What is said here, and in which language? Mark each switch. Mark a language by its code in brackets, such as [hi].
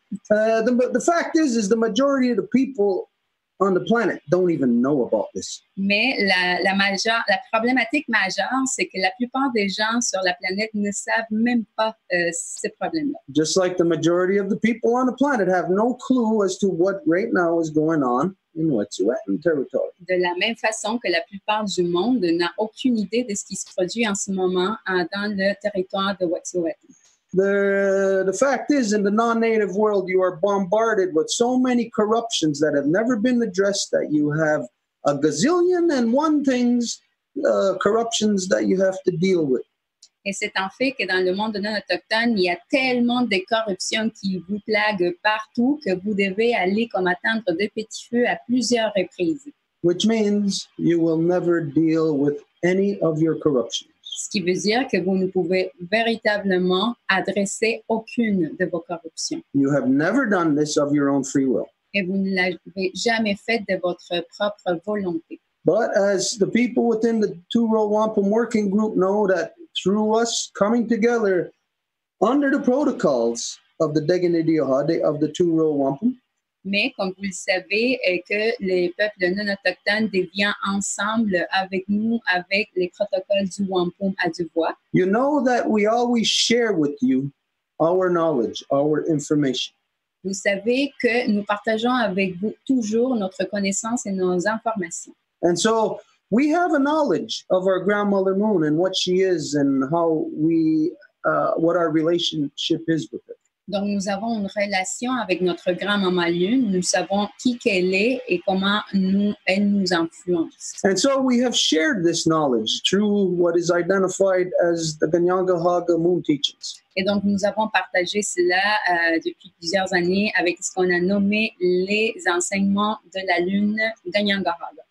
[en] The fact is the majority of the people on the planet don't even know about this. [fr] Mais la problématique majeure, c'est que la plupart des gens sur la planète ne savent même pas ces problèmes-là. [en] Just like the majority of the people on the planet have no clue as to what right now is going on in Wet'suwet'en territory. [fr] De la même façon que la plupart du monde n'a aucune idée de ce qui se produit en ce moment dans le territoire de Wet'suwet'en. [en] The fact is, in the non-native world, you are bombarded with so many corruptions that have never been addressed that you have a gazillion and one things, corruptions that you have to deal with. [fr] Et c'est en fait que dans le monde non autochtone, il y a tellement de corruption qui vous plague partout que vous devez aller comme atteindre de petits feux à plusieurs reprises. [en] Which means you will never deal with any of your corruptions. [fr] Ce qui veut dire que vous ne pouvez véritablement adresser aucune de vos corruptions. [en] You have never done this of your own free will. [fr] Et vous ne l'avez jamais fait de votre propre volonté. [en] But as the people within the Two-Row Wampum Working Group know that through us coming together under the protocols of the Deganidiohade of the Two-Row Wampum, [fr] mais comme vous le savez, que les peuples non autochtones deviennent ensemble avec nous, avec les protocoles du Wampum à Dubois. [en] You know that we always share with you our knowledge, our information. [fr] Vous savez que nous partageons avec vous toujours notre connaissance et nos informations. [en] And so we have a knowledge of our grandmother moon and what she is and how we, what our relationship is with her. [fr] Donc, nous avons une relation avec notre grand-maman Lune. Nous savons qui qu'elle est et comment elle nous influence. [en] And so we have shared this knowledge through what is identified as the Ganyangahaga moon teachings. [fr] Et donc, nous avons partagé cela depuis plusieurs années avec ce qu'on a nommé les enseignements de la Lune Ganyangahaga.